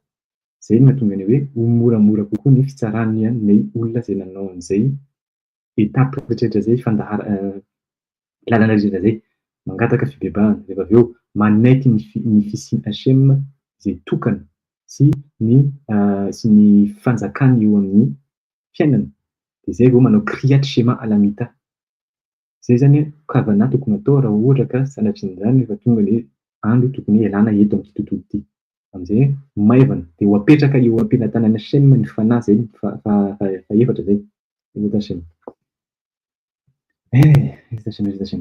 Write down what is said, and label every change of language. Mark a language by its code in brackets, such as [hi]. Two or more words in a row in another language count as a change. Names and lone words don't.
[mg] Zay no mahatonga ny hoe moramora kokoa ny fitsarany ilay olona izay nanao an'izay etapy rehetrarehetra zay lalana rehetrarehetra zay mangataka fibebahana rehefa avy eo manaiky ny fisian'i Hashem izay tokana sy ny fanjakany eo amin'ny fiainana. Dia zay vao manao [he] kriyat shema alamita. [mg] Zay zany kavana tokony atao raha ohatra ka sanatrin'izany rehefa tonga ilay andro tokony hialana eto amin'ity tontolo ity. Amin'izay maivana dia ho apetraka eo ampelantanan'i Hashem ny fanahy zay faefatra zay. [he] בעזרת השם. בעזרת השם.